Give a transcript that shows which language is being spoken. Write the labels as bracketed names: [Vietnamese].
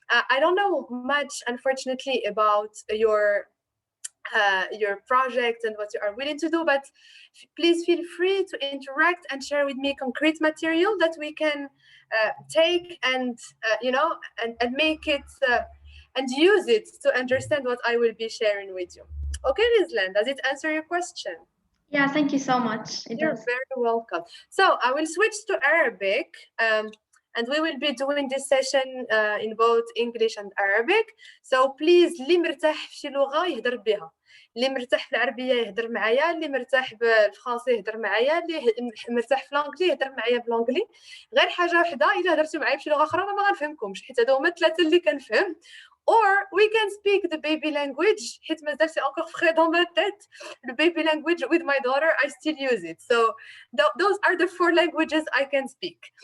[English] I don't know much, unfortunately, about your project and what you are willing to do, but please feel free to interact and share with me concrete material that we can take and and make it and use it to understand what I will be sharing with you. Okay, Rizlan, does it answer your question? Yeah, thank you so much. You're very welcome. So I will switch to Arabic, and we will be doing this session in both English and Arabic. So please, [Arabic] اللي مرتاح في شي لغة يهدر بها. اللي مرتاح في العربية يهدر معايا، اللي مرتاح بالفرنسي يهدر معايا، اللي مرتاح في الانجلي يهدر معايا بالانجلي. غير حاجة وحدة، إلا هدرتوا معايا بشي لغة أخرى أنا ما غنفهمكمش، حيت هادو هما الثلاثة اللي كنفهم. [English] Or we can speak the baby language. [Arabic] حيت مازال سي [French] encore frais dans ma tête. [English] The baby language with my daughter, I still use it. So those are the 4 languages I can speak.